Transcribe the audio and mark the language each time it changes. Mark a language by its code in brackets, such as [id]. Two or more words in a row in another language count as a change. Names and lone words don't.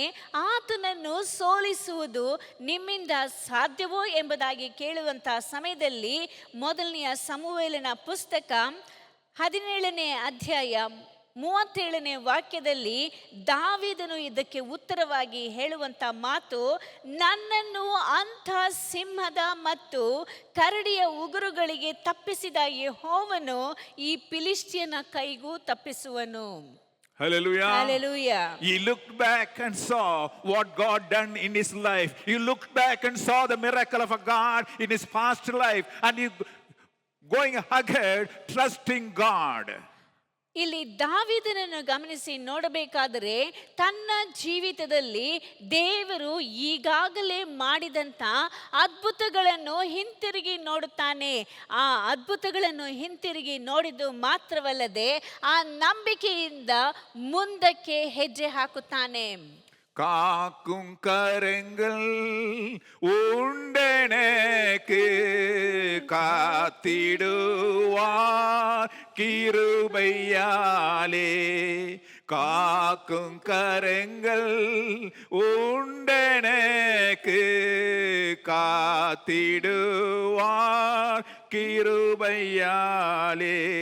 [kn] ಆತನನ್ನು ಸೋಲಿಸುವುದು ನಿಮ್ಮಿಂದ ಸಾಧ್ಯವೋ ಎಂಬುದಾಗಿ ಕೇಳುವಂಥ ಸಮಯದಲ್ಲಿ 1ನೇ ಸಮುವೇಲನ ಪುಸ್ತಕ 17ನೇ ಅಧ್ಯಾಯ 37ನೇ ವಾಕ್ಯದಲ್ಲಿ ದಾವೀದನು ಇದಕ್ಕೆ ಉತ್ತರವಾಗಿ ಹೇಳುವಂತ ಮಾತು, ನನ್ನನ್ನು ಅಂಥ ಸಿಂಹದ ಮತ್ತು ಕರಡಿಯ ಉಗುರುಗಳಿಗೆ ತಪ್ಪಿಸಿದ ಯೆಹೋವನು ಈ ಫಿಲಿಷ್ಟಿಯನ ಕೈಗೂ ತಪ್ಪಿಸುವನು. [en] Hallelujah. Hallelujah. He looked back and saw what God done in his life. He looked back and saw the miracle of a God in his past life, and he going ahead trusting God. [kn] ಇಲ್ಲಿ ದಾವೀದನನ್ನು ಗಮನಿಸಿ ನೋಡಬೇಕಾದರೆ ತನ್ನ ಜೀವಿತದಲ್ಲಿ ದೇವರು ಈಗಾಗಲೇ ಮಾಡಿದಂಥ ಅದ್ಭುತಗಳನ್ನು ಹಿಂತಿರುಗಿ ನೋಡುತ್ತಾನೆ. ಆ ಅದ್ಭುತಗಳನ್ನು ಹಿಂತಿರುಗಿ ನೋಡಿದ್ದು ಮಾತ್ರವಲ್ಲದೆ ಆ ನಂಬಿಕೆಯಿಂದ ಮುಂದಕ್ಕೆ ಹೆಜ್ಜೆ ಹಾಕುತ್ತಾನೆ. [ta] காக்கும் கரங்கள் உண்டனக்கு காத்திடுவார் கிருபையாலே. காக்கும் கரங்கள் உண்டனக்கு காத்திடுவார் கிருபையாலே.